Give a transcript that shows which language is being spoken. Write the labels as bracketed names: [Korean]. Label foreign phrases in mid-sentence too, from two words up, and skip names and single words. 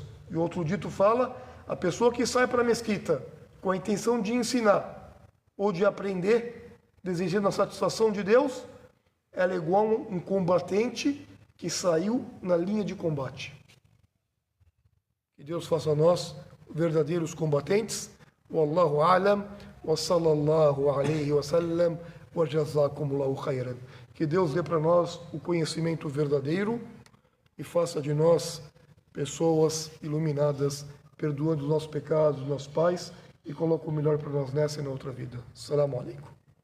[Portuguese] E outro dito fala, a pessoa que sai para a mesquita com a intenção de ensinar ou de aprender, desejando a satisfação de Deus, ela é igual a um combatente que saiu na linha de combate. Que Deus faça a nós verdadeiros combatentes. [Arabic] والله أعلم وصلى الله عليه وسلم وجزاكم الله خيرا. [Portuguese] Que Deus dê para nós o conhecimento verdadeiro e faça de nós pessoas iluminadas, perdoando os nossos pecados, nossos pais, e coloque o melhor para nós nessa e na outra vida. [Arabic] السلام عليكم.